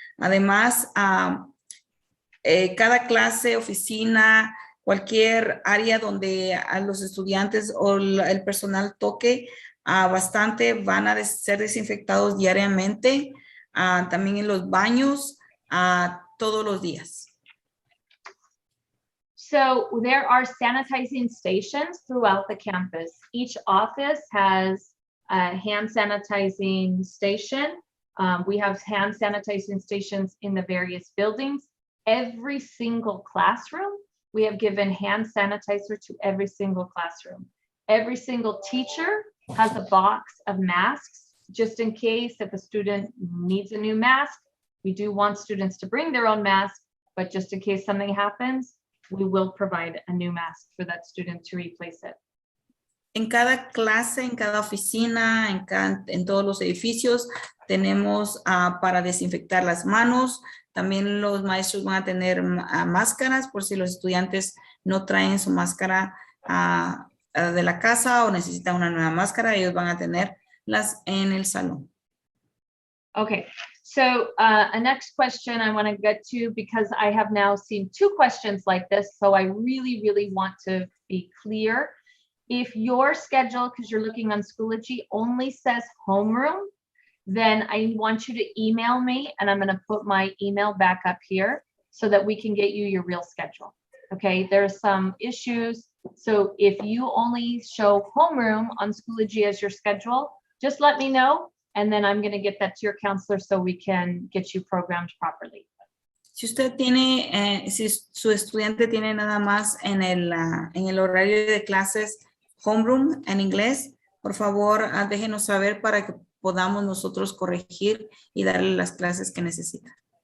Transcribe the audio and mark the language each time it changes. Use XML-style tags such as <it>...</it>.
<es>Además, cada clase, oficina, cualquier área donde a los estudiantes o el personal toque bastante, van a ser desinfectados diariamente, también en los baños, todos los días.</es> <en>So there are sanitizing stations throughout the campus. Each office has hand sanitizing station. We have hand sanitizing stations in the various buildings. Every single classroom, we have given hand sanitizer to every single classroom. Every single teacher has a box of masks, just in case if a student needs a new mask. We do want students to bring their own mask, but just in case something happens, we will provide a new mask for that student to replace it.</en> <es>En cada clase, en cada oficina, en todos los edificios, tenemos para desinfectar las manos. También los maestros van a tener máscaras por si los estudiantes no traen su máscara de la casa o necesitan una nueva máscara, ellos van a tenerlas en el salón.</es> <en>Okay, so a next question I want to get to, because I have now seen 2 questions like this, so I really, really want to be clear. If your schedule, because you're looking on Schoology, only says homeroom, then I want you to email me, and I'm going to put my email back up here so that we can get you your real schedule. Okay, there's some issues. So if you only show homeroom on Schoology as your schedule, just let me know, and then I'm going to get that to your counselor so we can get you programmed properly.</en> <es>Si usted tiene, si su estudiante tiene nada más en el horario de clases homeroom en inglés, por favor, déjenos saber para que podamos nosotros corregir y darle las clases que necesita.</es>